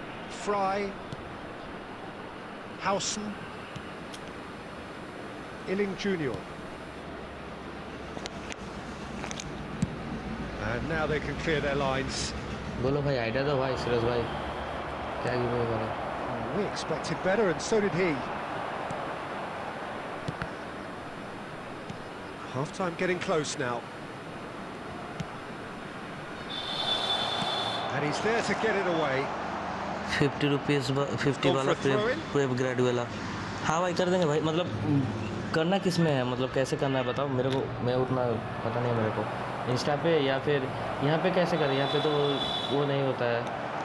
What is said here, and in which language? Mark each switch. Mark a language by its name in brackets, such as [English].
[English] Fry. Howson. Illing Jr. And now they can clear their lines. [Hindi] बोलो भाई idea दो भाई सूरज भाई क्या गिव करे [English] We expected better, and so did he. Half-time getting close now. And he's there to get it away. [Hindi] 50 rupees 50 वाला prep grade वाला हाँ भाई कर देंगे भाई मतलब करना किस में है मतलब कैसे करना है बताओ मेरे को मैं उतना पता नहीं है मेरे को इंस्टा पे या फिर यहाँ पे कैसे करें यहाँ पे तो वो नहीं होता है